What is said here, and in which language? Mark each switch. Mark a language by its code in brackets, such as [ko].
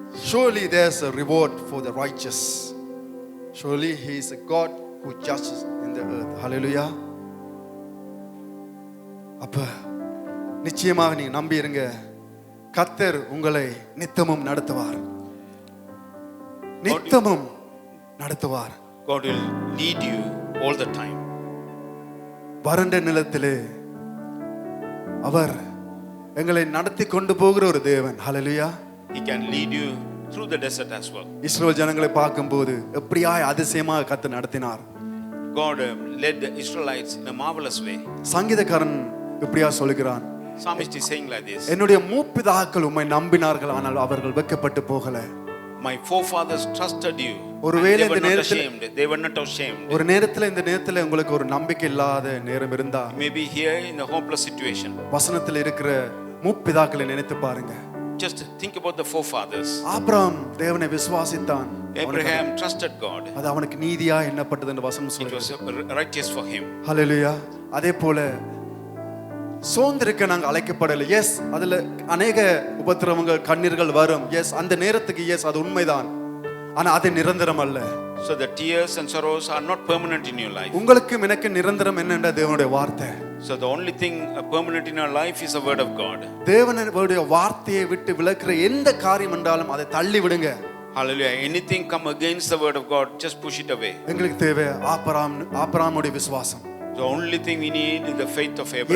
[en] Surely there's a reward for the righteous. Surely He is a God who judges in the earth. Hallelujah. [ta] அப்ப நிச்சயமாக நீ நம்பி இருங்க, கர்த்தர் உங்களை நித்தமும் நடத்துவார், நித்தமும் நடத்துவார். [en] God will lead you all the time. [ta] வறண்ட நிலத்திலே அவர் எங்களை நடத்தி கொண்டு போகிற ஒரு தேவன். ஹalleluya. [en] He can lead you through the desert as well. [ta] இஸ்ரவேல் ஜனங்களை பார்க்கும்போது எப்படியாய் அதிசயமாக கர்த்தர் நடத்தினார். [en] God led the Israelites in a marvelous way. [ta] சங்கீதக்காரன் இப்படியா சொல்கிறான், [en] Psalmist is saying like this. [ta] என்னுடைய மூப்பிதாக்கள் உம்மை நம்பினார்கள், ஆனால் அவர்கள் வெட்கப்பட்டு போகல. [en] My forefathers trusted you. [ta] ஒருவேளை [en] They were [ta] இந்த [en] not [ta] நேரத்தில் [en] ashamed. They were not ashamed. [ta] ஒரு நேரத்துல இந்த நேரத்துல உங்களுக்கு ஒரு நம்பிக்கை இல்லாத நேரம் இருந்தா, [en] Maybe here in a hopeless situation. [ta] வசனத்துல இருக்கிற மூப்பிதாக்களை நினைத்து பாருங்க. [en] Just think about the forefathers. [ta] Abraham தேவனை விசுவாசித்தான். [en] Abraham trusted God. [ta] அது அவனுக்கு நீதியா எண்ணப்பட்டது என்று வசனம் [en] It [ta] சொல்லுது. [en] was righteous for him. [ta] ஹல்லேலூயா. அதே போல சோர்ந்திருக்க நாங்கள் அழைக்கப்படலை. எஸ், அதுல அநேக உபத்திரவங்கள் கண்ணீர்கள் வரும். எஸ், அந்த நேரத்துக்கு எஸ், அது உண்மைதான். ஆனா அது நிரந்தரம் அல்ல. [en] So the tears and sorrows are not permanent in your life. [ta] உங்களுக்கும் எனக்கு நிரந்தரம் என்னென்ற தேவனுடைய வார்த்தை. [en] So the only thing permanent in our life is the word of God. [ta] தேவனுடைய வார்த்தையை விட்டு விலக்குற எந்த காரியம் என்றாலும் அதை தள்ளி விடுங்க. [en] Hallelujah. Anything come against the word of God, just push it away. [ta] எங்களுக்கு தேவை ஆபிரகாமுடைய விசுவாசம். [en] The only thing we need is the faith of Abraham.